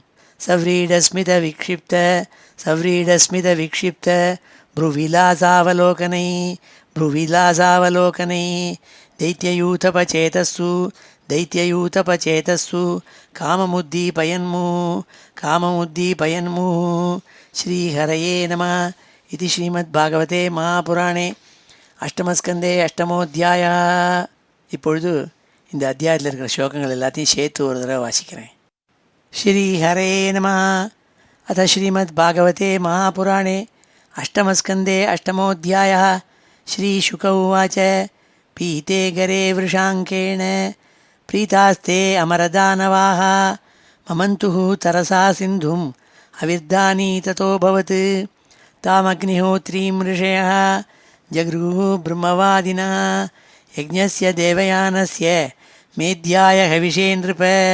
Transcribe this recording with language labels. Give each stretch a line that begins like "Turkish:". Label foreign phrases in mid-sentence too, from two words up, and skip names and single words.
Sanskrit: सव्रीडस्मितविक्षिप्त भ्रुविलासावलोकनै दैत्ययूथपचेतस्सु काममुद्दीपयन्मुः श्रीहरये नमः इति श्रीमद्भागवते महापुराणे अष्टमस्कन्धे अष्टमोऽध्यायः.
Tamil: இப்பொழுது இந்த அத்தியாயத்தில் இருக்கிற ஸ்லோகங்கள் எல்லாத்தையும் சேர்த்து ஒரு தடவை வாசிக்கிறேன்.
Sanskrit: श्री हरये नमः. अथ श्रीमद् भागवते महापुराणे अष्टमस्कन्धे अष्टमोऽध्यायः. श्रीशुक उवाच पीते गरे वृषाङ्केण प्रीतास्ते अमरदानवाः ममन्तुः तरसा सिन्धुम् अविर्धानी ततोऽभवत् तामग्निहोत्रीं ऋषयः जगृहुः ब्रह्मवादिनः यज्ञस्य देवयानस्य मेध्याय हविषे नृप